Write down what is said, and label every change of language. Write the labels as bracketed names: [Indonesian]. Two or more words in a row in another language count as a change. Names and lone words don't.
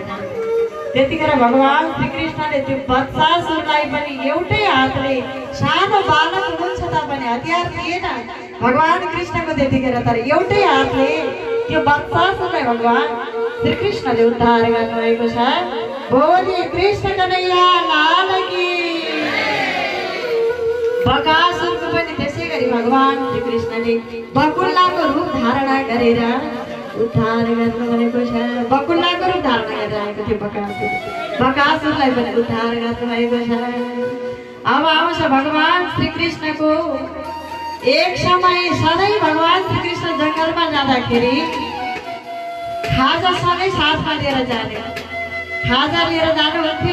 [Nepali] त्यतिखेर भगवान श्री कृष्णले त्यो वत्सासुरलाई पनि एउटै हातले, सानो बालक हुनुहुन्छ तापनि हतियार थिएन भगवान कृष्णको त्यतिखेर, तर एउटै हातले त्यो वत्सासुरलाई भगवान श्री कृष्णले उद्धार गर्नुभएको छ। [Hindi] बोले कृष्ण कन्हैया लाल की। [Nepali] बकासुरको पनि त्यसै गरी भगवान श्री कृष्णले बकुल्लाको रूप धारणा गरेर उद्धार गर्नुभएको छ। बकुल्लाको रूप धारणा गरेर आएको थियो बकासुर। बकासुरलाई पनि उद्धार गर्नुभएको छ। अब आउँछ भगवान श्री कृष्णको एक समय सधैँ भगवान श्री कृष्ण जङ्गलमा जाँदाखेरि खाजासँगै साथमा लिएर जाने, खाजा लिएर जानुहुन्थ्यो।